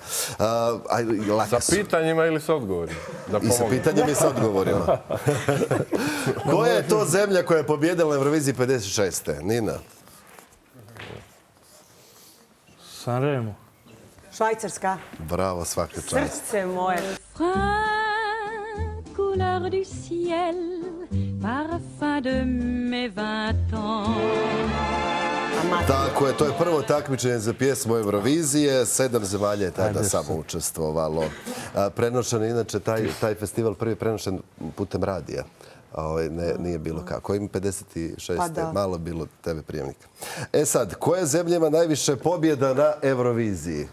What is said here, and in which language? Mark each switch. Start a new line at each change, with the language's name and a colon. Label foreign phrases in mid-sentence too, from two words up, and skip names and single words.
Bosnian: Sa pitanjima ili sa odgovorima? I sa pitanjima i sa odgovorima. Koja je to zemlja koja je pobjedila na Euroviziji 56. Nina? Sanremo. Švajcarska. Bravo, svaka čast. Srce moje.
French: Couleur du ciel, parfum de mes 20 ans.
Bosnian: Tako je, to je prvo takmičenje za pjesmu Eurovizije. 7 zemalja je tada samo učestvovalo. Prenošen je inače taj festival prvi prenošen putem radija. Nije bilo kako. Ima 56. Malo bilo TV prijemnika. Sad, koja zemlja ima najviše pobjeda na Euroviziji?